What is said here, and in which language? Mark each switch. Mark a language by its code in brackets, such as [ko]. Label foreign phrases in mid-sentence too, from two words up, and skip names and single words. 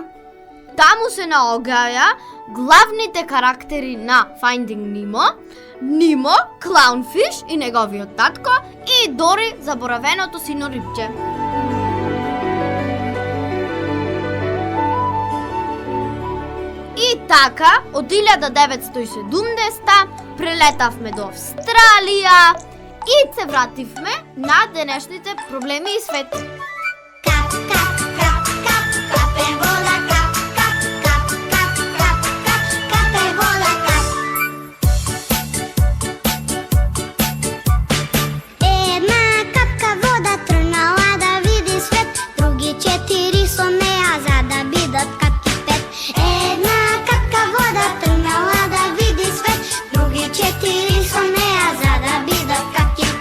[mk] Таму се наоѓаја главните карактери на Finding Nemo, Нимо, Clownfish и неговиот татко и Дори заборавеното сино рибче. И така, од 1970 прелетавме до Австралија и се вративме на денешните проблеми и свет. Kap, kap, kap, kap, kape voda, kap, kap, kap, kap, kap, kap, kape voda, kap. Една капка вода тръгнала да види свет, други 4 со нея, за да бидат капки 5. Една капка вода тръгнала да види свет, други 4 со нея, за да бидат капки 5.